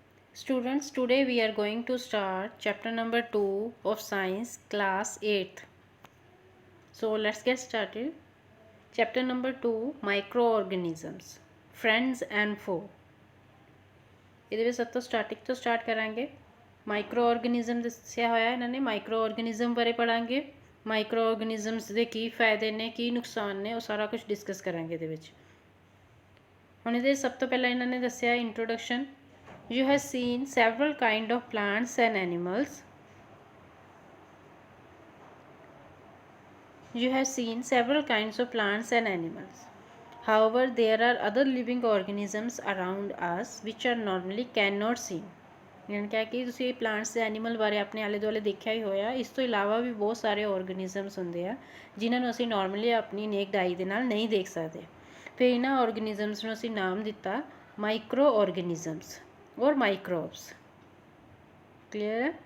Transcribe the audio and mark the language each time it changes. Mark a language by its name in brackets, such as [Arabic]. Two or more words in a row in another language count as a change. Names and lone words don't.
[English] Students, today we are going to start chapter number 2 of science class 8th. So let's get started. Chapter number 2 microorganisms, friends and foe. [Punjabi] ਇਹਦੇ ਵਿੱਚ ਸਭ ਤੋਂ ਸਟਾਰਟਿੰਗ ਤੋਂ ਸਟਾਰਟ ਕਰਾਂਗੇ। [English] micro organism [Punjabi] ਦੱਸਿਆ ਹੋਇਆ ਇਹਨਾਂ ਨੇ, [English] micro organism [Punjabi] ਬਾਰੇ ਪੜਾਂਗੇ। [English] micro organisms [Punjabi] ਦੇ ਕੀ ਫਾਇਦੇ ਨੇ, ਕੀ ਨੁਕਸਾਨ ਨੇ, ਉਹ ਸਾਰਾ ਕੁਝ ਡਿਸਕਸ ਕਰਾਂਗੇ ਇਹਦੇ ਵਿੱਚ। ਹੁਣ ਇਹਦੇ ਸਭ ਤੋਂ ਪਹਿਲਾਂ ਇਹਨਾਂ ਨੇ ਦੱਸਿਆ ਇੰਟਰੋਡਕਸ਼ਨ। [English] You have seen several kind of plants and animals. You have seen several kinds of plants and animals. However, there are other living organisms around us which are normally cannot seen. [Hindi] यानी क्या कि [Punjabi] ਤੁਸੀਂ ਪਲਾਂਟਸ ਤੇ ਐਨੀਮਲ ਬਾਰੇ ਆਪਣੇ ਆਲੇ ਦੁਆਲੇ ਦੇਖਿਆ ਹੀ ਹੋਇਆ। ਇਸ ਤੋਂ ਇਲਾਵਾ ਵੀ ਬਹੁਤ ਸਾਰੇ ਆਰਗੇਨਿਜ਼ਮਸ ਹੁੰਦੇ ਆ ਜਿਨ੍ਹਾਂ ਨੂੰ ਅਸੀਂ ਨਾਰਮਲੀ ਆਪਣੀ [English] naked eye [Punjabi] ਦੇ ਨਾਲ ਨਹੀਂ ਦੇਖ ਸਕਦੇ। ਫਿਰ ਇਹਨਾਂ ਆਰਗੇਨਿਜ਼ਮਸ ਨੂੰ ਅਸੀਂ ਨਾਮ ਦਿੱਤਾ [English] micro organisms [Punjabi] ਔਰ ਮਾਈਕਰੋਬਸ। ਕਲੀਅਰ ਹੈ?